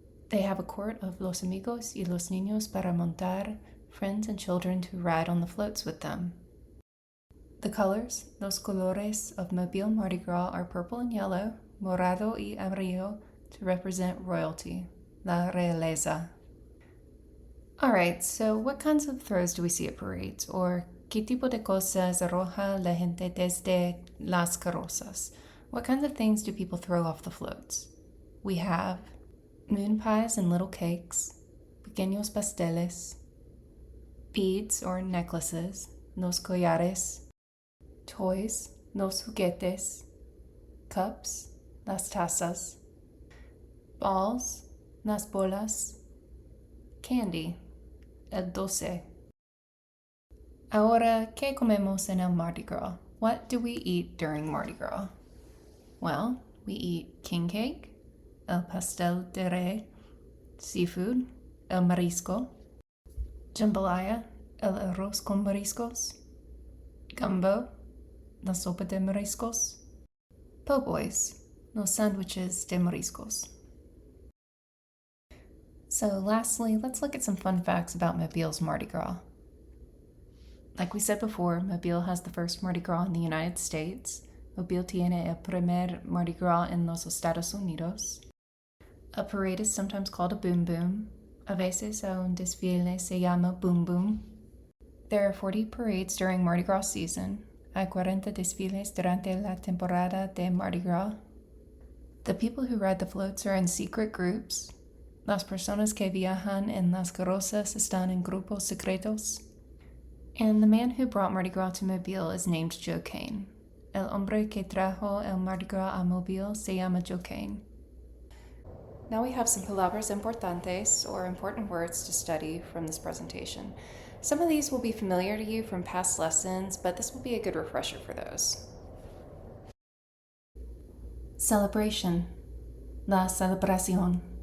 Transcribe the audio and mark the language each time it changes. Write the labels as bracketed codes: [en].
[en] They have a court of [es] los amigos y los niños para montar, [en] friends and children to ride on the floats with them. The colors, [es] los colores [en] of Mobile Mardi Gras are purple and yellow, [es] morado y amarillo [en] to represent royalty, [es] la realeza. [en] Alright, so what kinds of throws do we see at parades? [es] Or, ¿qué tipo de cosas arroja la gente desde las carrozas? [en] What kinds of things do people throw off the floats? We have moon pies and little cakes, [es] pequeños pasteles, [en] beads or necklaces, [es] los collares, [en] toys, [es] los juguetes, [en] cups, [es] las tazas, [en] balls, [es] las bolas, [en] candy, [es] el dulce. Ahora, ¿qué comemos en el Mardi Gras? [en] What do we eat during Mardi Gras? Well, we eat king cake, [es] el pastel de rey, [en] seafood, [es] el marisco, [en] jambalaya, [es] el arroz con mariscos, [en] gumbo, [es] la sopa de mariscos, [en] po' boys, [es] los sandwiches de mariscos. [en] So lastly, let's look at some fun facts about Mobile's Mardi Gras. Like we said before, Mobile has the first Mardi Gras in the United States. [es] Mobile tiene el primer Mardi Gras en los Estados Unidos. [en] A parade is sometimes called a boom boom. [es] A veces a un desfile se llama boom boom. [en] There are 40 parades during Mardi Gras season. [es] Hay 40 desfiles durante la temporada de Mardi Gras. [en] The people who ride the floats are in secret groups. [es] Las personas que viajan en las carrozas están en grupos secretos. [en] And the man who brought Mardi Gras to Mobile is named Joe Kane. [es] El hombre que trajo el Mardi Gras a Mobile se llama Joe Kane. [en] Now we have some [es] palabras importantes, [en] or important words to study from this presentation. Some of these will be familiar to you from past lessons, but this will be a good refresher for those. Celebration, la celebración.